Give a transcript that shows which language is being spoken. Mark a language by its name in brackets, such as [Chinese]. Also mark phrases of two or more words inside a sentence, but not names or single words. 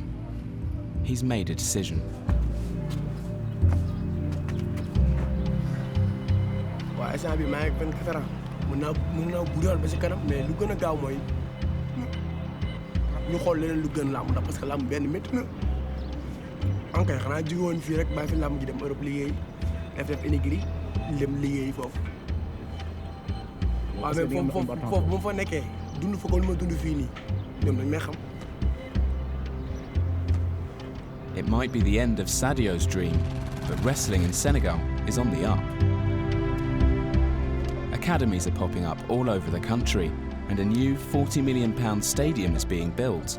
[English] He's made a decision. [Wolof] waaw instant bi maa ngi 24 ans mën naa buddoon ba si kanam mais lu gën a gaaw mooy ñu xool leneen lu gën làmb ndax [French] parce que [Wolof] làmb benn métti na en kay xanaa jóge woon fii rek bàyyi fi làmb ji dem Europe liggéey def énigri dem liggéey foofu. waaw mais foofu bu ma fa nekkee dund fa ko lu ma dund fii nii ñoom dañ may xam. [English] It might be the end of Sadio's dream, but wrestling in Senegal is on the up. Academies are popping up all over the country, and a new £40 million stadium is being built.